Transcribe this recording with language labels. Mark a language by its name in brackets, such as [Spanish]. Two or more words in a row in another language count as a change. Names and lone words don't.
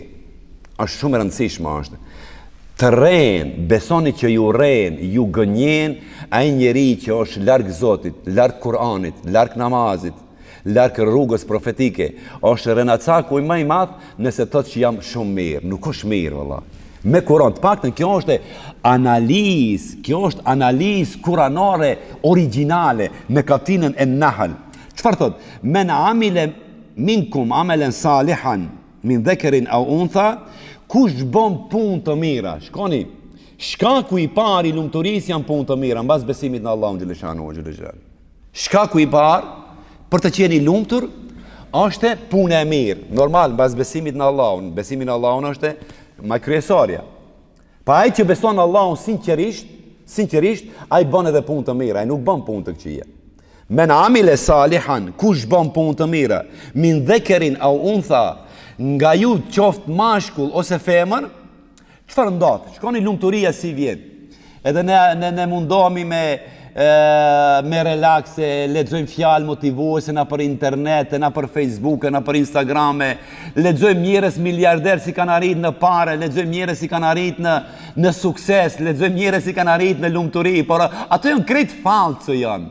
[Albanian] Është shumë e rëndësishme është. Të rejnë, besoni që ju rejnë, ju gënjen, ai njeri që është larg Zotit, larg Kur'anit, larg namazit, larg rrugës profetike, është renacaku i më i madh nëse thotë që jam shumë mirë. Nuk është mirë valla. Me Kur'an, të paktën kjo është analizë kuranore origjinale me kapitullin An-Nahl. Çfarë thot? [Arabic] من عمل منكم عملا صالحا من ذكر أو أنثى, [Albanian] kush bën punë të mira. Shkoni, shkaku i parë i lumturisë janë punë të mira, mbas besimit në Allahun xhaleshanu. Shkaku i parë për të qenë i lumtur është puna e mirë. Normal, mbas besimit në Allahun. Besimi në Allahun është më kryesorja. Pa ai që beson në Allahun sinqerisht, ai bën edhe punë të mira, ai nuk bën punë të këqija. [Arabic] من عمل صالحا, [Albanian] kush bën punë të mira, [Arabic] من ذكر أو أنثى, [Albanian] nga ju qoftë mashkull ose femër, çfarë ndodh? Shkoni lumturia si vjen. Edhe ne mundohemi me relakse, lexojmë fjalë motivuese na për internet, na për Facebook, na për Instagram, lexojmë njerëz miliarder si kanë arritur në parë, lexojmë njerëz si kanë arritur në sukses, lexojmë njerëz si kanë arritur në lumturi, por ato janë krejt fallco janë.